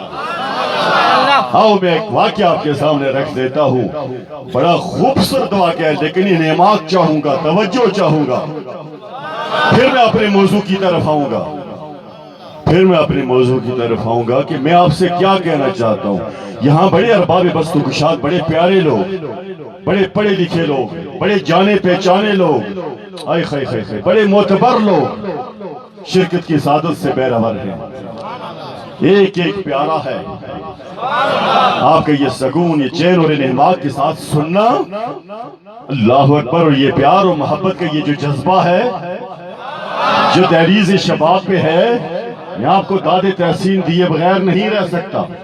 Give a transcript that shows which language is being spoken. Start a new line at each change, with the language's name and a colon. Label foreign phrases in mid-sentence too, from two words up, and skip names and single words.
Urdu: آؤ میں ایک واقعہ آپ کے سامنے رکھ دیتا ہوں، بڑا خوبصورت واقعہ ہے، لیکن انعامات چاہوں گا، توجہ چاہوں گا، پھر میں اپنے موضوع کی طرف آؤں گا، کہ میں آپ سے کیا کہنا چاہتا ہوں۔ یہاں بڑے ارباب بست و گشاد، بڑے پیارے لوگ، بڑے پڑھے لکھے لوگ، بڑے جانے پہچانے لوگ، آئے خائی خائی خائی، بڑے معتبر لوگ شرکت کی سعادت سے بہرور ہیں۔ ایک ایک پیارا ہے، آپ کا یہ سکون، یہ چین اور انعامات کے ساتھ سننا، اللہ اکبر، اور یہ پیار اور محبت کا یہ جو جذبہ ہے جو دہلیز شباب پہ ہے، میں آپ کو داد تحسین دیے بغیر نہیں رہ سکتا۔